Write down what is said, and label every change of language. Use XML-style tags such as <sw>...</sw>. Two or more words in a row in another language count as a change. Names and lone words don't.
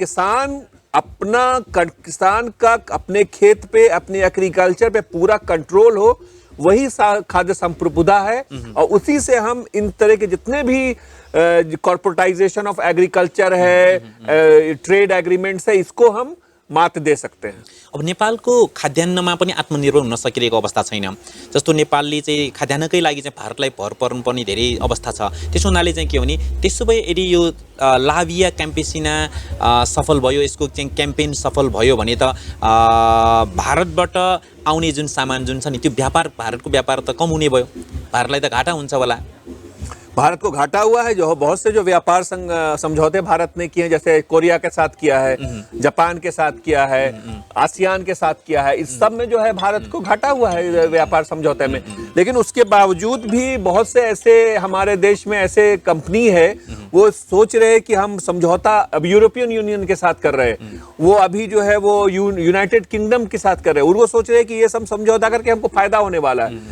<hi>तो किसान अपना किसान का अपने खेत पे, अपने एग्रीकल्चर पे पूरा कंट्रोल हो, वही खाद्य संप्रभुता है। और उसी से हम इन तरह के जितने भी</hi> <en>corporatization of agriculture</en> <hi>है,</hi> <en>trade agreements</en> <hi>है, इसको हम मात दे सकते हैं।</hi> <ne>अब नेपालको खाद्यान्नमा पनि आत्मनिर्भर हुन सकिरहेको अवस्था छैन। जस्तो नेपालले चाहिँ खाद्यान्नकै लागि चाहिँ भारतलाई भर पर्नुपर्ने धेरै अवस्था छ। त्यसो हुनाले चाहिँ के हो भने त्यसो भए यदि यो लाभिया क्याम्पेसिना सफल भयो, यसको चाहिँ क्याम्पेन सफल भयो भने त भारतबाट आउने जुन सामान जुन छ नि त्यो व्यापार, भारतको व्यापार त कम हुने भयो, भारतलाई त घाटा हुन्छ होला।</ne> <hi>भारत को घाटा हुआ है। जो बहुत से जो व्यापार समझौते भारत ने किए, जैसे कोरिया के साथ किया है, जापान के साथ किया है, आसियान के साथ किया है, इस सब में जो है भारत को घाटा हुआ है व्यापार समझौते में। लेकिन उसके बावजूद भी बहुत से ऐसे हमारे देश में ऐसे कंपनी है, वो सोच रहे हैं कि हम समझौता अब यूरोपियन यूनियन के साथ कर रहे हैं, वो अभी जो है वो यूनाइटेड किंगडम के साथ कर रहे हैं, और वो सोच रहे हैं कि ये सब समझौता करके हमको फायदा होने वाला है।</hi>